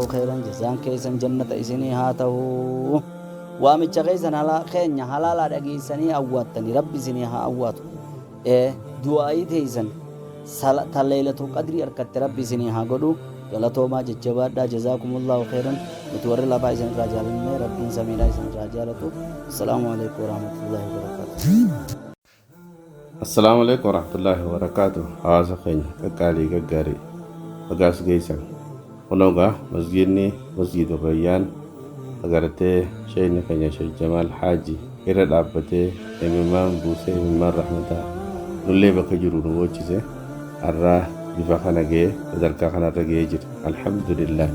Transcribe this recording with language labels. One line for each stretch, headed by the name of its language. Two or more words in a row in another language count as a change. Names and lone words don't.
Arabic: خيرا جزاء
Oromo: keessan jannata isinii haa ta'u waamicha keessan keenya halaalaa dhageessanii awwaattanii rabbi isinii haa awwaatu du'aa'ii teessan tallaylatul qadrii harkatti rabbi isinii haa godhu galatoomaa jajjabaadhaa
Arabic: جزاكم الله خيرا
Oromo: nuti warri lafaa isin irraa jaalanne rabbiin samiidhaa isin irraa jaalatu
Arabic: السلام عليكم ورحمة الله وبركاته. السلام عليكم ورحمة الله وبركاته.
Oromo: Hawaasa keenya qaqqaalii gaggaarii bagaas geessan kunoga masjidni masjidul rayyaan agartee shayni keenya Sheikh Jamaal Haaji irra dhaabbatee imimmaan buusee imimmaan rahmataa nullee bakka jiru nu gochise har'aa bifa kana ga'ee sadarkaa kanarra ga'ee jira alhamdulillah.